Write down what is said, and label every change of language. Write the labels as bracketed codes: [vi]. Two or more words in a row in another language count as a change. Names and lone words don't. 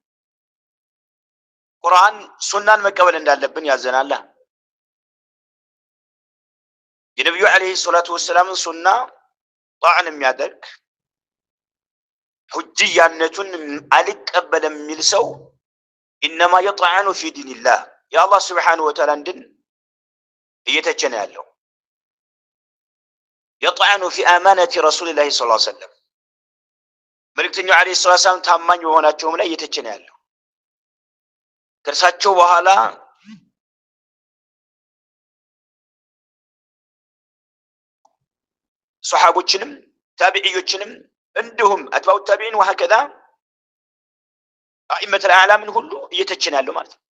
[am] ቁርአን ሱናን መቀበል እንዳለብን ያዘናል የነብዩ [ar] عليه الصلاة والسلام [am] ሱና ጣዕን የሚያደርግ ሁጅያነቱን አልቀበልም የሚል ሰው [ar] انما يطعن في دين الله يا الله سبحانه وتعالى [am] እንድን እየተቸነ ያለው [ar] يطعن في امانه رسول الله صلى الله عليه وسلم [am] መልእክተኛው [ar] عليه الصلاة والسلام [am] ታማኝ በሆናቸውም ላይ እየተቸነ ያለው [ar] ከርሳቸው በኋላ ሱሐቦችንም ታቢዒዮችንም እንዲሁም أتباع التابعين وهكذا أئمة الأعلام ሁሉ እየተቸነ ያለው ማለት ነው